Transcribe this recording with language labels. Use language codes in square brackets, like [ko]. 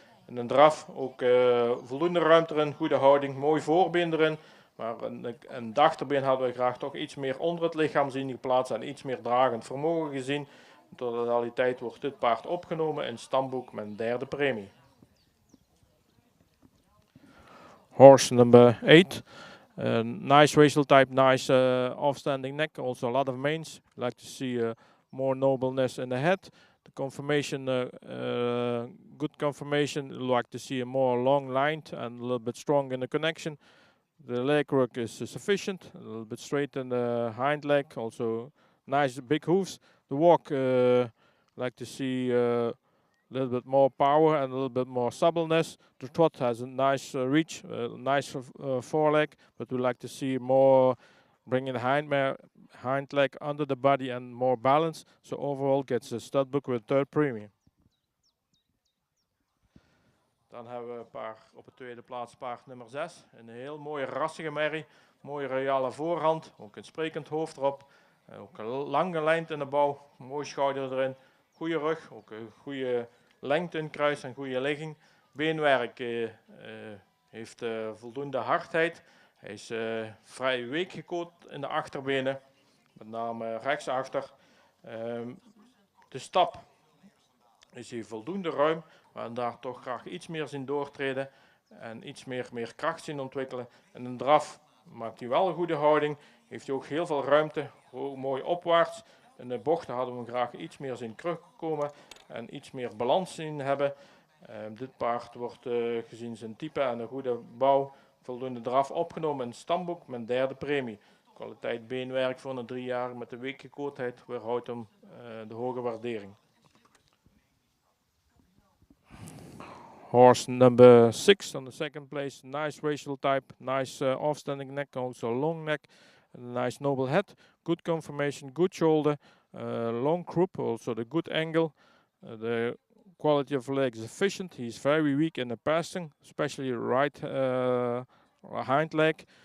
[nl] En een draf, ook voldoende ruimte erin, goede houding, mooi voorbeen erin. Maar een achterbeen hadden we graag toch iets meer onder het lichaam zien geplaatst en iets meer dragend vermogen gezien. In totaliteit wordt dit paard opgenomen in stamboek met een derde premie. [en] Horse number 8. Nice racial type, nice off-standing neck, also a lot of manes. Like to see more nobleness in the head. The conformation, good conformation. Like to see a more long-lined and a little bit strong in the connection. The leg work is sufficient, a little bit straight in the hind leg, also nice big hoofs. The walk, like to see a little bit more power and a little bit more suppleness. The trot has a nice reach, nice foreleg, but we like to see more bringing the hind leg under the body and more balance. So overall gets a stud book with third premium. [nl] Dan hebben we op de tweede plaats paard nummer 6. Een heel mooie rassige merrie. Mooie royale voorhand. Ook een sprekend hoofd erop. Ook een lange lijn in de bouw. Mooi schouder erin. Goede rug. Ook een goede lengte in kruis en goede ligging. Beenwerk heeft voldoende hardheid. Hij is vrij week gekoot in de achterbenen. Met name rechtsachter. De stap is hier voldoende ruim. Maar daar toch graag iets meer zien doortreden. En iets meer kracht zien ontwikkelen. En een draf maakt hij wel een goede houding. Heeft hij ook heel veel ruimte. Mooi opwaarts. In de bochten hadden we hem graag iets meer zien terugkomen. En iets meer balans zien hebben. Dit paard wordt gezien zijn type en een goede bouw. Voldoende draf opgenomen in het stamboek met een derde premie. Kwaliteit beenwerk voor een 3 jaar met de weekgekootheid weerhoudt hem de hoge waardering. [en] Horse number 6 on the second place. Nice racial type, nice off-standing neck, also long neck, and a nice noble head. Good conformation, good shoulder, long croup, also the good angle. The quality of the leg is efficient. He's very weak in the passing, especially right hind leg.